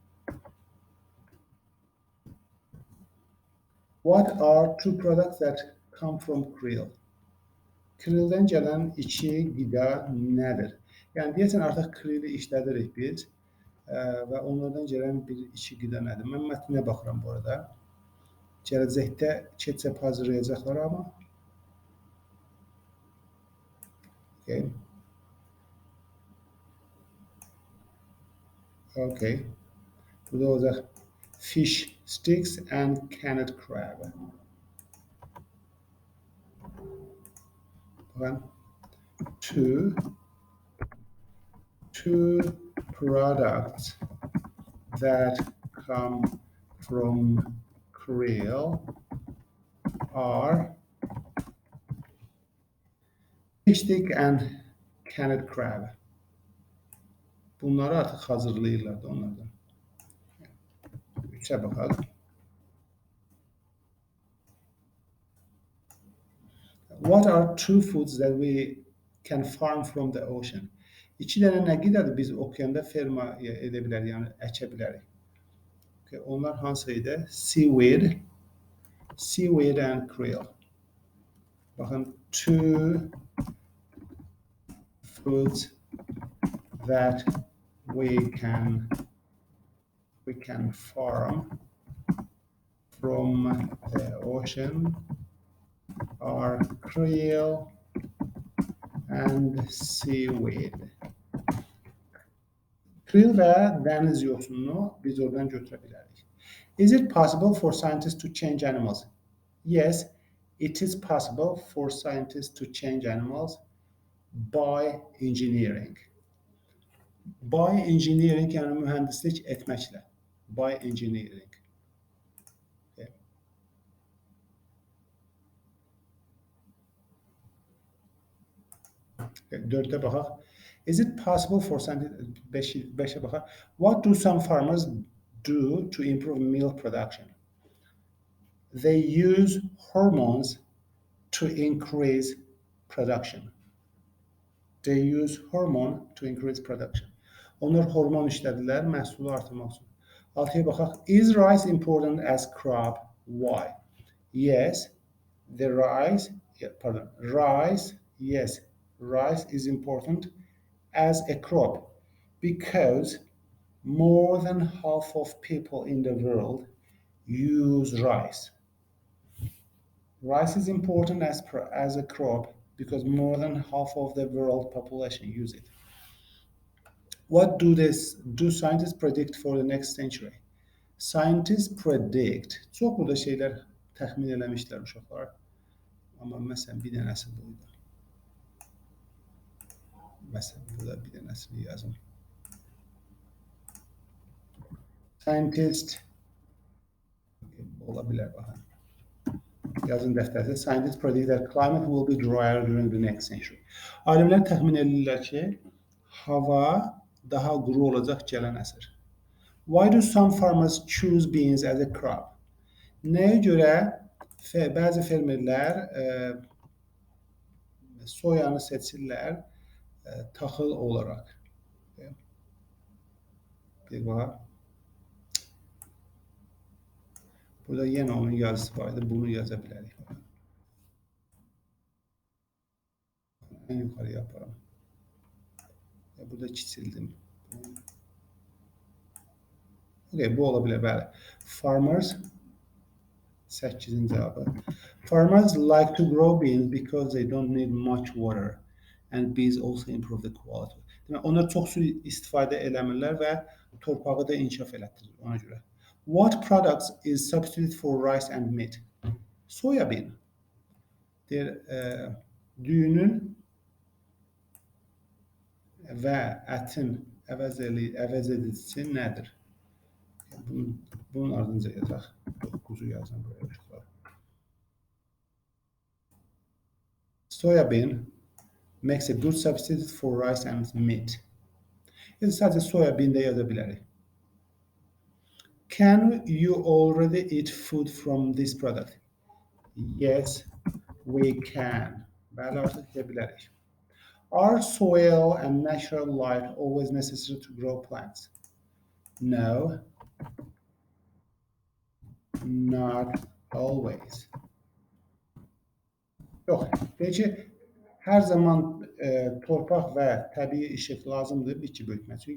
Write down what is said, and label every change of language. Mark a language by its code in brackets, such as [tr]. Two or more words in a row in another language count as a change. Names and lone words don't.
[en] What are two products that come from krill? [az] Krilldən gələn iki qida nədir? Yəni, deyəsən, artıq krilli işlədirik biz və onlardan gələn iki qida nədir? Mən mətninə baxıram bu arada. Gələcəkdə ketçap hazırlayacaqlar amma. Okay. Okay. Burada olacaq [en] fish sticks and canned crab. Two products that come from krill are fish stick and canned crab. [az] Bunları artıq hazırlayırlar da onlardan. [tr] 3'e bakalım. [en] What are two foods that we can farm from the ocean? [az] İki dənə nə qidadır biz okeanda ferma edə bilərik, yəni əkə bilərik. Okay, onlar hansı idi? [en] Seaweed and krill. Baxın, two foods that we can farm from the ocean are krill and seaweed. [az] Krill və dəniz yosununu biz oradan götürə bilərik. [en] Is it possible for scientists to change animals? Yes, it is possible for scientists to change animals by engineering. By engineering, [az] yəni mühəndislik etməklə. [en] By engineering. Okay. [az] Okay, 4'e baxaq. [en] Is it possible for scientists, [az] 5'e baxaq. [en] What do some farmers do to improve milk production? they use hormones to increase production. They use hormone to increase production. [az] Onlar hormon işlədilər məhsulu artırmaq üçün. Altıya baxaq. [en] Is rice important as crop? Why? Yes, the rice, pardon, rice, yes, rice is important as a crop because more than half of people in the world use rice. Rice is important as a crop because more than half of the world population use it. What do scientists predict for the next century? Scientists predict, [az] çox burada şeylər təxmin eləmişlər uşaqlar. Amma məsələn bir dənəsi buydu. Məsələn burada bir dənəsini yazın. Scientist ola bilər baxın. Yazın dəftərdə. [en] Scientists predict that climate will be drier during the next century. [az] Alimlər təxmin edirlər ki, hava daha quru olacaq gələn əsr. [en] Why do some farmers choose beans as a crop? [az] Nəyə görə bəzi fermerlər soyanı seçirlər taxıl olaraq? Bir bax. Burada yenə onun yazısı var idi. Bunu yaza bilərik. [tr] En yukarıya yaparım. [az] Burada kiçildim. Okay, [tr] bu olabilir [az] bəli. Farmers 8-ci cavabı. [en] Farmers like to grow beans because they don't need much water and bees also improve the quality. [az] Demək, onlar çox su istifadə eləmirlər və torpağı da inkişaf elətdirir ona görə. [en] What products is substitute for rice and meat? Soya bean. [az] Düyünün və ətin əvəz edicisi nədir? Bunun ardınca yazaq. 9-u yazın buraya. [en] Soya bean makes a good substitute for rice and meat. [az] Sadəcə [en] soya bean [az] də yaza bilərik. [en] Can you already eat food from this product? Yes, we can. [az] Bəli, artıq yeyə bilərik. [en] Are soil and natural light always necessary to grow plants? No, not always. [az] Yox, deyək ki, hər zaman torpaq və təbii işıq lazımdır bitki böyütmək üçün.